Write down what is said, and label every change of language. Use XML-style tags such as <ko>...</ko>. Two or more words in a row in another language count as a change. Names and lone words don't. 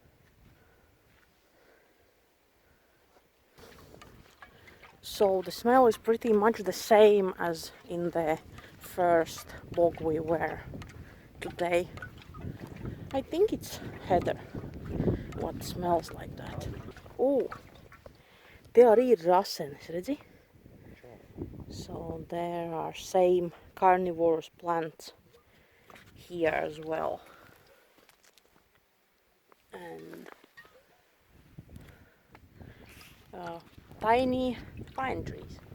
<en>So the smell is pretty much the same as in the first bog we were today. I think it's heather what smells like that.</en> <lv>Oh, te arī ir rasenis, redzi?</lv> <en>So there are same carnivorous plants here as well. And tiny pine trees.</en>